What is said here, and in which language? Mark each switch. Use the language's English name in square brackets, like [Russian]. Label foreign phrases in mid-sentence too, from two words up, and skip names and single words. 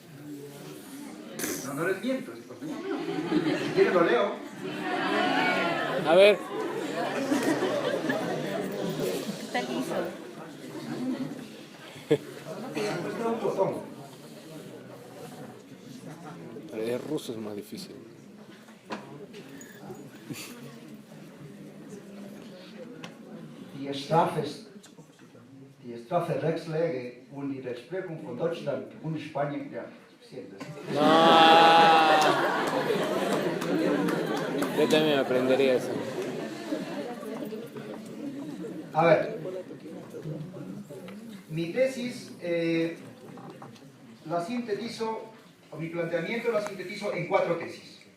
[Spanish] No les miento, si quieren lo leo. A ver. Está liso. Un botón. El ruso es más difícil. [German] Die Strafrechtslage und die Rechtsprechung von Deutschland und Spanien, ja, [Spanish] suficiente. No. Yo también aprendería eso. A ver, mi tesis la sintetizo, o mi planteamiento la sintetizo en 4 tesis.